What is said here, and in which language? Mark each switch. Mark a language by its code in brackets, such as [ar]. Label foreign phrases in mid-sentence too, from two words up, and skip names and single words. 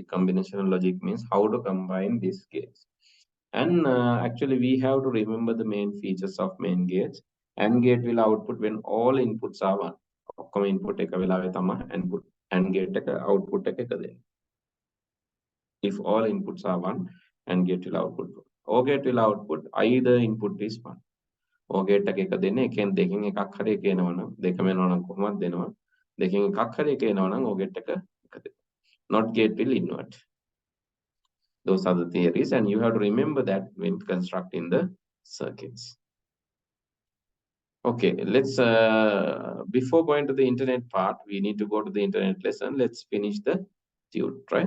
[en] Combinational logic means how to combine these gates. And actually we have to remember the main features of main gates. AND gate will output when all inputs are 1. [si] ඔක්කොම input එක වෙලාවේ තමයි [en] AND gate [si] එක output එක දෙන්නේ. [en] If all inputs are 1, AND gate will output 1. OR gate will output either input is 1. OR gate [si] එක දෙන්නේ එකෙන් දෙකෙන් එකක් හරි එක එනවනම් දෙකම එනවා නම් කොහොමද දෙනවා? දෙකෙන් එකක් හරි එක එනවා නම් [en] OR gate [si] එක දෙනවා. [en] Not gate will invert. Those are the theories, and you have to remember that when constructing the circuits. Okay, let's before going to the internet part, we need to go to the internet lesson. Let's finish the tute, right?